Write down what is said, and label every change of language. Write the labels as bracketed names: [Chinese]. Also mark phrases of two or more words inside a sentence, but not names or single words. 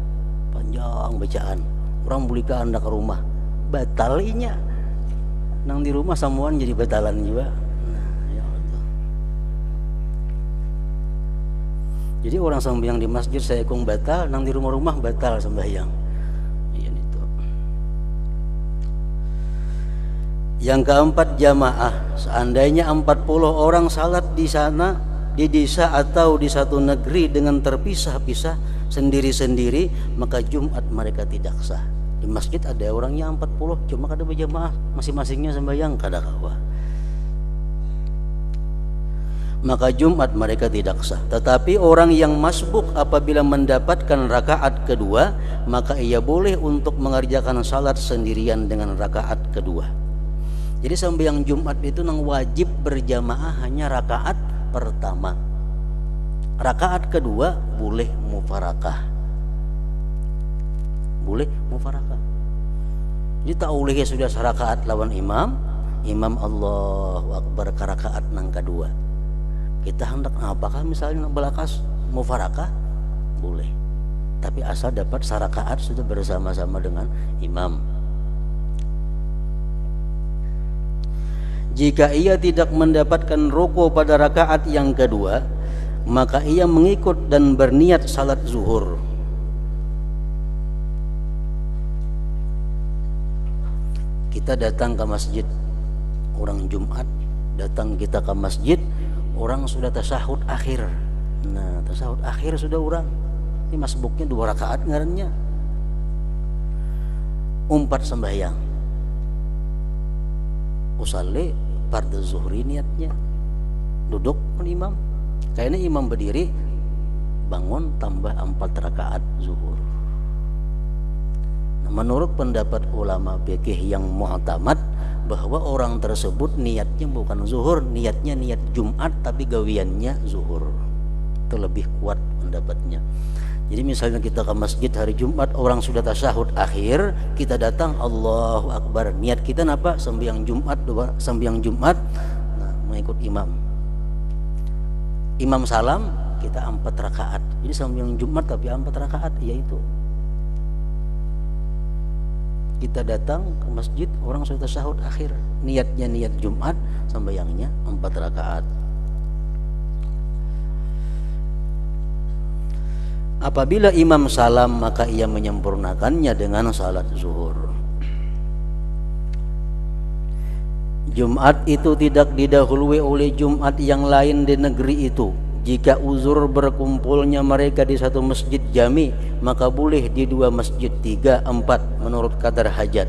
[Banjar] Orang bulika anda ke rumah, batal inya. Nang di rumah samuan jadi batalan juga. Nah, [Arabic] ya Allah. [Banjar] Jadi orang sembahyang di masjid saya batal, nang di rumah-rumah batal sembahyang. [Indonesian] Iya itu. Yang keempat, jamaah. Seandainya 40 orang salat di sana, di desa atau di satu negeri dengan terpisah-pisah sendiri-sendiri, maka Jumat mereka tidak sah. [Banjar] Di masjid ada orangnya 40, cuma kada berjamaah, masing-masingnya sembahyang kada kawa. [Indonesian] Maka Jumat mereka tidak sah. Tetapi orang yang masbuk apabila mendapatkan rakaat kedua, maka ia boleh untuk mengerjakan salat sendirian dengan rakaat kedua. Jadi sembahyang Jumat itu nang wajib berjamaah hanya rakaat pertama. Rakaat kedua boleh mufarakah. [Banjar] Jadi tak boleh sudah serakaat lawan imam [Arabic] Allahu Akbar [Banjar] ke rakaat nang kedua. Kita hendak apakah misalnya belakas mufarakah? [Indonesian] Boleh. Tapi asal dapat sarakaat sudah bersama-sama dengan imam. Jika ia tidak mendapatkan ruku pada rakaat yang kedua, maka ia mengikut dan berniat salat zuhur. Kita datang ke masjid, orang Jumat datang kita ke masjid, orang sudah tasahud akhir. [Banjar] Nah, tasahud akhir sudah orang. Ini masbuknya 2 rakaat ngarannya. Umpat sembahyang. [Arabic] Usalli fardhu zuhri [Indonesian] niatnya. Duduk kan imam. Kayaknya imam berdiri, bangun tambah 4 rakaat zuhur. Nah, menurut pendapat ulama fikih yang mu'tamad, bahwa orang tersebut niatnya bukan zuhur, niatnya niat Jumat tapi gawiannya zuhur. Itu lebih kuat pendapatnya. Jadi misalnya kita ke masjid hari Jumat, orang sudah tasyahud akhir, kita datang [Arabic] Allahu Akbar. [Indonesian] Niat kita apa? Sembahyang Jumat, nah, mengikut imam. Imam salam, kita 4 rakaat. Jadi sembahyang Jumat tapi 4 rakaat, yaitu kita datang ke masjid, orang sudah tasyahud akhir, niatnya niat Jumat, sembahyangnya 4 rakaat. Apabila imam salam, maka ia menyempurnakannya dengan salat zuhur. Jumat itu tidak didahului oleh Jumat yang lain di negeri itu. Jika uzur berkumpulnya mereka di satu masjid jami, maka boleh di 2 masjid, 3, 4 menurut kadar hajat.